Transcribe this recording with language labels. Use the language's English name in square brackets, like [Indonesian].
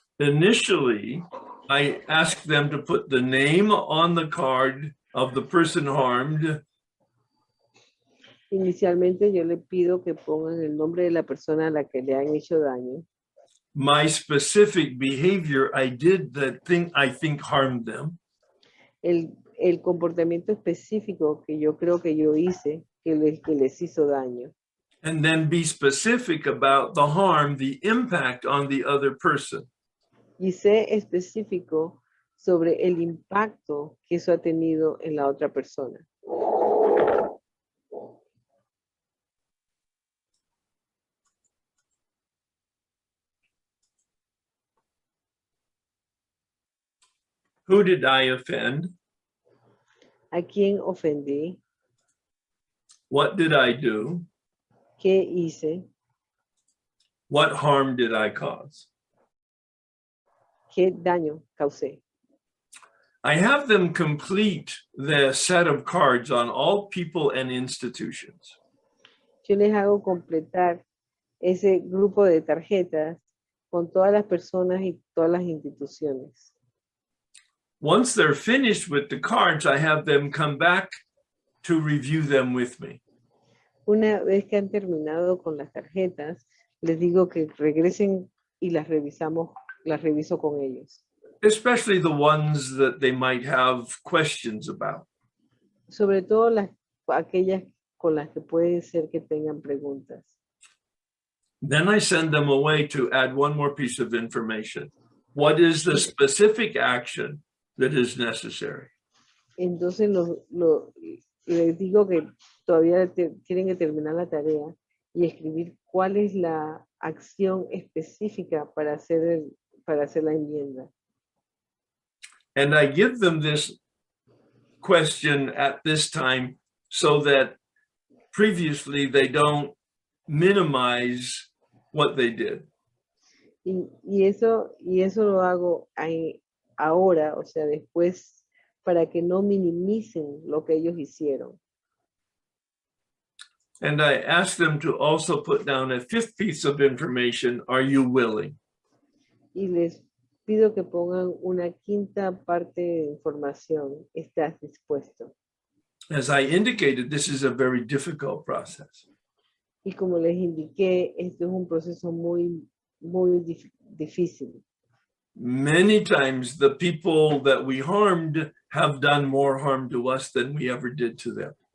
[English] Initially, I asked them to put the name on the card of the person harmed. [Spanish] Inicialmente yo le pido que pongan el nombre de la persona a la que le han hecho daño. [English] My specific behavior I did that thing I think harmed them. [Spanish] El comportamiento específico que yo creo que yo hice que les hizo daño. [English] And then be specific about the harm, the impact on the other person. [Spanish] Y sé específico sobre el impacto que eso ha tenido en la otra persona. [English] Who did I offend? [Spanish] ¿A quién ofendí? [English] What did I do? [Spanish] ¿Qué hice? [English] What harm did I cause? [Spanish] ¿Qué daño causé? [English] I have them complete the set of cards on all people and institutions. [Spanish] Yo les hago completar ese grupo de tarjetas con todas las personas y todas las instituciones. [English] Once they're finished with the cards, I have them come back to review them with me. [Spanish] Una vez que han terminado con las tarjetas, les digo que regresen y las reviso con ellos. [English] Especially the ones that they might have questions about. [Spanish] Sobre todo aquellas con las que puede ser que tengan preguntas. [English] Then I send them away to add one more piece of information. What is the specific action that is necessary? [Spanish] Entonces les digo que todavía tienen que terminar la tarea y escribir cuál es la acción específica para hacer la enmienda. [English] And I give them this question at this time so that previously they don't minimize what they did. [Spanish] Y eso lo hago ahora, o sea, después, para que no minimicen lo que ellos hicieron. [English] And I ask them to also put down a fifth piece of information. Are you willing? [Spanish] Y les pido que pongan una quinta parte de información. ¿Estás dispuesto? [English] As I indicated, this is a very difficult process. [Spanish] Y como les indiqué, esto es un proceso muy difícil. [English] Many times the people that we harmed have done more harm to us than we ever did to them.